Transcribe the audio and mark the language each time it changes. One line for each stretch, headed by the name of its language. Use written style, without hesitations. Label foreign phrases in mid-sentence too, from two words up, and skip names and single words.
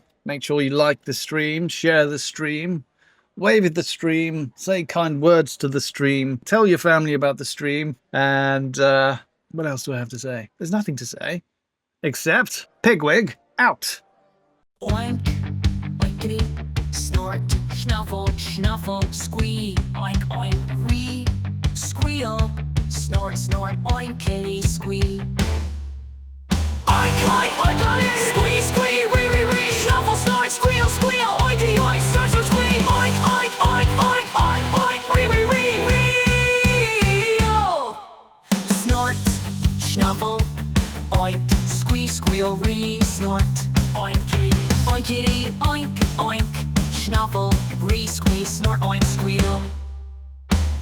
English: Make sure you like the stream, share the stream, wave at the stream, say kind words to the stream, tell your family about the stream, and what else do I have to say? There's nothing to say, except Pigwig out. Oink, oinkity, snort, snuffle, snuffle, squee, oink, oink, wee, squeal, snort, snort, oinkity, squee. Oink, oink, oink, oink, squee, squee, wee, wee, wee, snuffle, snort, squeal, squeal, oinky, oink, snort, snort, squee, oink, oink, oink, oink, oink, oink, wee, wee, wee, wee, oh. Snort, snuffle, oink, squee, squeal, wee, snort, oinky, oinkity, oink, oink, snuffle, wee, squee, snort, oink, squeal.